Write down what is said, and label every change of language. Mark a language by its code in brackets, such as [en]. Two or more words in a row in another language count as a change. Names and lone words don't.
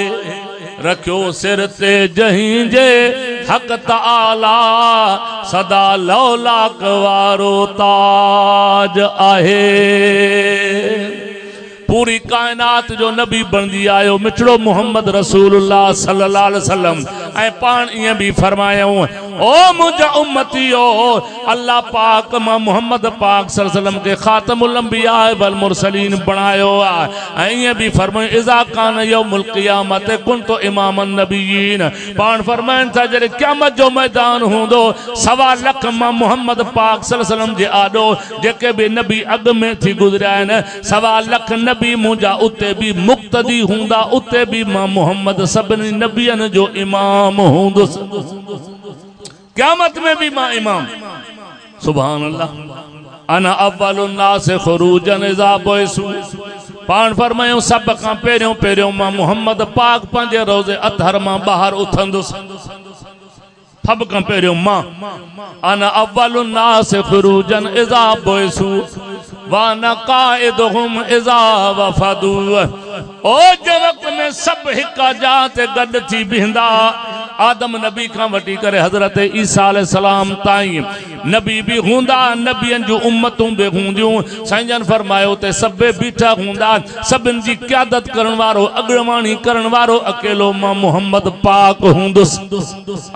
[sd] रखियो सिर ते जहीं जे हक़ ताला सदा लौलाक वारो ताज आहे। पूरी कायनात जो नबी बणजी आयो मिठड़ो मोहम्मद [ar] رسول الله صلى الله عليه وسلم [sd] ऐं पाण ईअं बि फरमायूं ओ मुंहिंजा उम्मतियो अल्लाह पाक मां मोहम्मद पाक [ar] صلى الله عليه وسلم [sd] के [ar] خاتم الأنبياء والمرسلين [sd] बणायो आहे। ऐं ईअं बि फरमायो [ar] إذا كان يوم القيامة كنت إمام النبيين. [sd] पाण फरमाइनि था जॾहिं क़यामत जो मैदान हूंदो 1.25 लख मां मोहम्मद पाक [ar] صلى الله عليه وسلم [sd] जे आॾो जेके बि नबी अॻ में थी गुज़रिया आहिनि 1.25 लख नबी मुंहिंजा उते बि मुक़्तदी हूंदा उते बि मां मोहम्मद सभिनी नबियनि जो इमाम हूंदुसि। क़यामत में भी मां इमाम। [ar] سبحان الله. أنا أول الناس خروجا إذا بعثوا. [sd] पाण फरमायो सब खां पहिरियों पहिरियों मां मोहम्मद पाक पंहिंजे रोज़े अतहर मां ॿाहिरि उथंदुसि। सब खां पहिरियों मां [ar] أنا أول الناس خروجا إذا بعثوا وأنا قائدهم إذا وفدوا. [sd] ओ जे वक़्त में सब हिक जात गॾ थी बीहंदा आदम नबी का वठी करे हजरत ईसा अलैहिस्सलाम ताईं नबी भी हूंदा नबियन जो उम्मतूं भी हूंदियूं। साईं जन फरमायो ते सभे बीठा हूंदा सभिन जी क़यादत करण वारो अग्रवाणी करण वारो अकेलो मां मोहम्मद पाक हूंदुसि।